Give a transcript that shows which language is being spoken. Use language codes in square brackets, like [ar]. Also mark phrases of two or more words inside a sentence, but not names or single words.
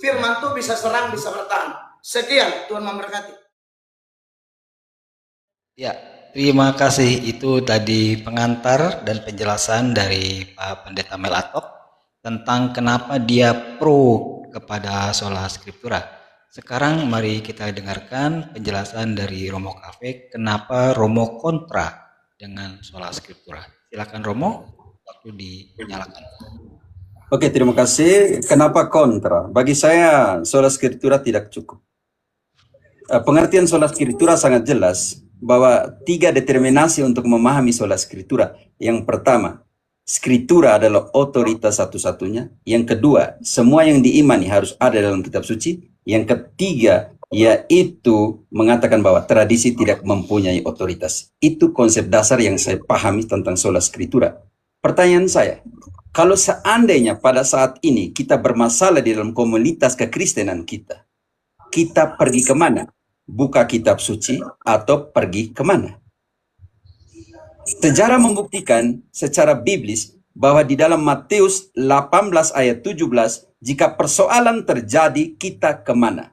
[id] Firman itu bisa serang, bisa bertahan. Sekian, Tuhan memberkati. Ya, terima kasih. Itu tadi pengantar dan penjelasan dari Pak Pendeta Mel Atok tentang kenapa dia pro kepada [la] sola scriptura. [id] Sekarang mari kita dengarkan penjelasan dari Romo Cafe kenapa Romo kontra dengan [la] sola scriptura. [id] Silakan Romo, waktu dinyalakan. Oke, terima kasih. Kenapa kontra? Bagi saya [la] sola scriptura [id] tidak cukup. Pengertian [la] sola scriptura [id] sangat jelas bahwa 3 determinasi untuk memahami sola scriptura. Yang pertama, scriptura adalah otoritas satu-satunya. Yang kedua, semua yang diimani harus ada dalam kitab suci. Yang ketiga, yaitu mengatakan bahwa tradisi tidak mempunyai otoritas. Itu konsep dasar yang saya pahami tentang [la] sola scriptura. [id] Pertanyaan saya, kalau seandainya pada saat ini kita bermasalah di dalam komunitas kekristenan kita, kita pergi kemana? Buka kitab suci atau pergi kemana? Sejarah membuktikan secara biblis bahwa di dalam Matius 18 ayat 17, jika persoalan terjadi, kita kemana?